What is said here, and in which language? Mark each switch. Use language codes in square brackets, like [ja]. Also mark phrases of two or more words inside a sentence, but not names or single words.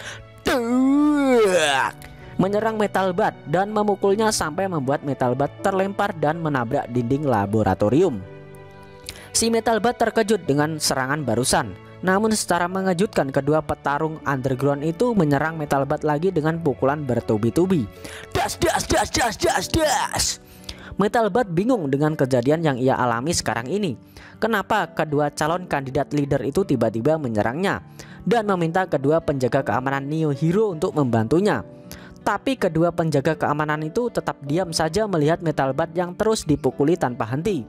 [id] Menyerang Metal Bat dan memukulnya sampai membuat Metal Bat terlempar dan menabrak dinding laboratorium. Si Metal Bat terkejut dengan serangan barusan. Namun secara mengejutkan, kedua petarung underground itu menyerang Metal Bat lagi dengan pukulan bertubi-tubi. Das das das das das das. Metal Bat bingung dengan kejadian yang ia alami sekarang ini. Kenapa kedua calon kandidat leader itu tiba-tiba menyerangnya dan meminta kedua penjaga keamanan Neo Hero untuk membantunya. Tapi kedua penjaga keamanan itu tetap diam saja melihat Metal Bat yang terus dipukuli tanpa henti.